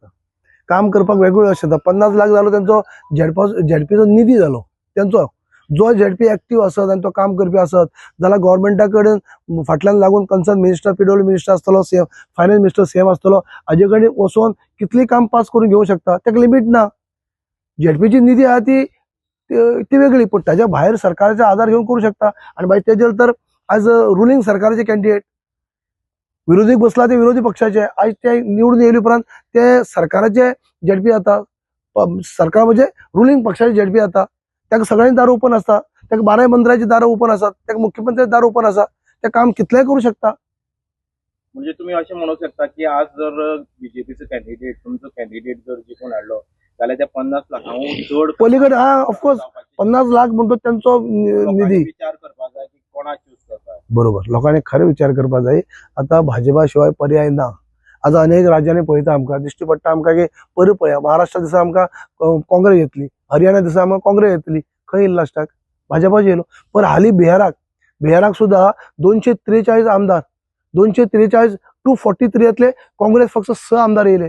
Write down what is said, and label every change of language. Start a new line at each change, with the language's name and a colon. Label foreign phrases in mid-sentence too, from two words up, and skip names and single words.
Konkani: काम करपाक वेगवेगळो आसता 50 लाख जालो त्यांचो झेडपीचो निधी जालो त्यांचो जो झेडपी एक्टिव्ह असत आणि तो काम करपी असत जाल्यार गव्हर्नमेंटा कडेन फाटल्यान लागून
English: concern minister PWD minister
Konkani: आसतलो
English: finance minister CM
Konkani: आसतलो हाजे कडेन वचून कितली काम पास करून घेवं शकता ताका लिमीट ना।
Marathi: झेडपीची निधी आहा ती वेगळी, पण त्याच्या बाहेर सरकारचा आधार घेऊन करू शकता. आणि बाई तेजेल तर आज रुलिंग सरकारचे कॅन्डिडेट विरोधी बसला ते विरोधी पक्षाचे आज ते निवडून येईपर्यंत ते सरकाराचे झेडपी आता सरकार म्हणजे रुलिंग पक्षाचे झेडपी आता त्या सगळ्यांची दारं ओपन असतात, त्या 12 मंत्र्याची दारं ओपन असतात, त्या मुख्यमंत्र्याची दारं ओपन असतात, ते काम कितलंय करू शकता. म्हणजे तुम्ही असे म्हणू शकता की आज जर बीजेपीचं कॅन्डिडेट तुमचं कॅन्डिडेट जर जिंकून हाडलो जाल्यार त्या 50 लाखांहून चड पलीकडे ऑफकोर्स 50 लाख म्हणतो त्यांचा निधी
Konkani: विचार करपाक जाय की कोणा चूज करता. बरोबर, लोकांनी खरे विचार करपा जाय. आता भाजपा शिवाय पर्याय ना. आज अनेक राज्यांनी पळयता आमकां दिश्टी पडटा आमकां की पयर पळया महाराष्ट्रा दिसा आमकां काँग्रेस येतली, हरियाणा दिसा आमकां काँग्रेस येतली, खंय येयली लास्टाक भाजपाची येयलो. पण हालीं बिहाराक सुद्धा 243 आमदार 243 243 काँग्रेस फक्त 6 आमदार येयले.